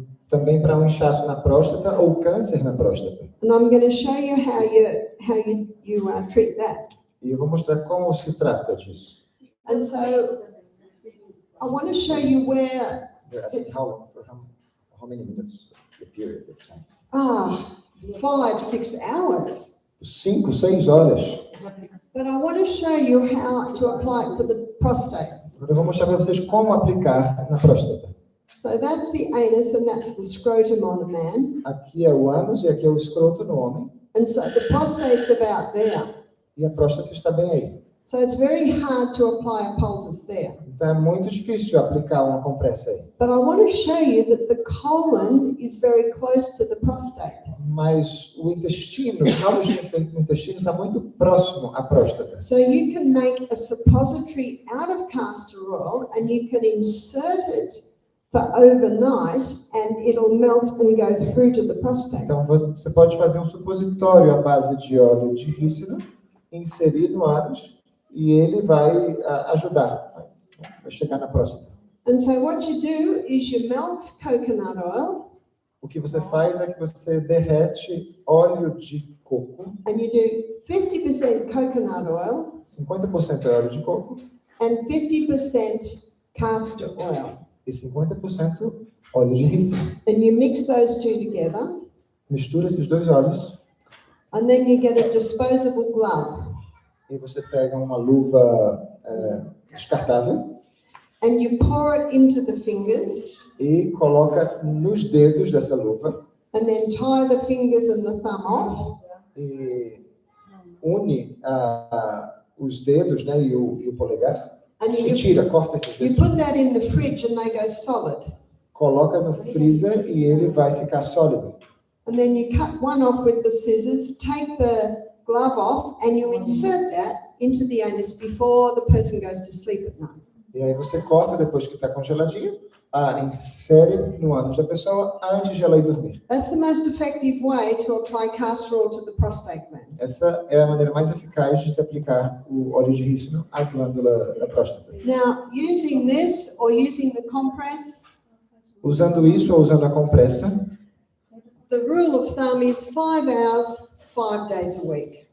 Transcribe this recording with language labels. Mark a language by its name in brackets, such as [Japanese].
[Portuguese] Também para um inchaço na próstata ou câncer na próstata. [English] And I'm going to show you how you treat that. [Portuguese] E eu vou mostrar como se trata disso. [English] And so I want to show you where. You're asking how many minutes? The period of time. 5-6 hours. [Portuguese] 5, 6 horas. [English] But I want to show you how to apply it for the prostate. [Portuguese] Eu vou mostrar para vocês como aplicar na próstata. [English] So that's the anus and that's the scrotum on a man. [Portuguese] Aqui é o ânus e aqui é o escroto no homem. [English] And so the prostate's about there. [Portuguese] E a próstata está bem aí. [English] So it's very hard to apply a poultice there. [Portuguese] Então é muito difícil aplicar uma compressa aí. [English] But I want to show you that the colon is very close to the prostate. [Portuguese] Mas o intestino, o final do intestino está muito próximo à próstata. [English] So you can make a suppository out of castor oil and you can insert it for overnight and it'll melt and go through to the prostate. [Portuguese] Então você pode fazer um supositório à base de óleo de rícino, inserir no ânus e ele vai ajudar, vai chegar na próstata. [English] And so what you do is you melt coconut oil. [Portuguese] O que você faz é que você derrete óleo de coco. [English] And you do 50% coconut oil [Portuguese] 50% é óleo de coco [English] and 50% castor oil. [Portuguese] e 50% óleo de rícino. [English] And you mix those two together. [Portuguese] Mistura esses dois óleos [English] And then you get a disposable glove. [Portuguese] e você pega uma luva descartável [English] And you pour it into the fingers. [Portuguese] e coloca nos dedos dessa luva [English] And then tie the fingers and the thumb off. [Portuguese] e une os dedos, né, e o polegar. [English] And [Portuguese] E tira, corta esses [English] you [Portuguese] dedos. [English] put that in the fridge and they go solid. [Portuguese] Coloca no freezer e ele vai ficar sólido. [English] And then you cut one off with the scissors, take the glove off, and you insert that into the anus before the person goes to sleep at night. [Portuguese] E aí você corta depois que está congeladinho, insere no ânus da pessoa antes de ela ir dormir. [English] That's the most effective way to apply castor oil to the prostate gland. [Portuguese] Essa é a maneira mais eficaz de se aplicar o óleo de rícino à glândula da próstata. [English] Now, using this or using the compress, [Portuguese] Usando isso ou usando a compressa, [English] the rule of thumb is 5 hours, 5 days a week.